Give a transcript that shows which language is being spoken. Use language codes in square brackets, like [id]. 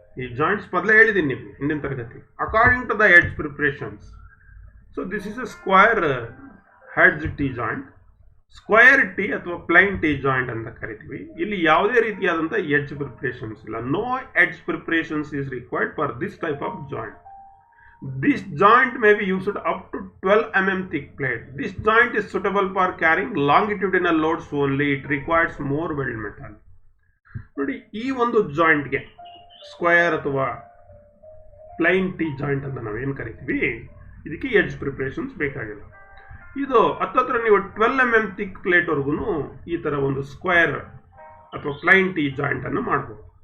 [kn] ಈ ಜಾಯಿಂಟ್ಸ್ ಮೊದಲೇ ಹೇಳಿದ್ದೀನಿ ನಿಮಗೆ ಹಿಂದಿನ ತರಗತಿ. [en] according to the edge preparations, so this is a square hedge T joint, [kn] square T ಅಥವಾ ಪ್ಲೈನ್ ಟಿ ಜಾಯಿಂಟ್ ಅಂತ ಕರಿತೀವಿ. ಇಲ್ಲಿ ಯಾವುದೇ ರೀತಿಯಾದಂಥ ಎಡ್ಜ್ ಪ್ರಿಪರೇಷನ್ಸ್ ಇಲ್ಲ. [en] No edge preparations is required for this type of joint. This joint may be used up to 12 mm thick plate. This joint is suitable for carrying longitudinal loads only. It requires more weld metal. [kn] ನೋಡಿ, ಈ ಒಂದು ಜಾಯಿಂಟ್ಗೆ square ಅಥವಾ plain T joint ಅಂತ ನಾವೇನು ಕರಿತೀವಿ, ಇದಕ್ಕೆ edge preparations ಬೇಕಾಗಿಲ್ಲ. ಇದು ಹತ್ತತ್ರ ನೀವು 12 mm ಥಿಕ್ ಪ್ಲೇಟ್ವರೆಗೂ ಈ ಥರ ಒಂದು ಸ್ಕ್ವೇರ್ ಅಥವಾ ಪ್ಲೈನ್ ಟಿ ಜಾಯಿಂಟ್ ಅನ್ನು ಮಾಡ್ಬೋದು.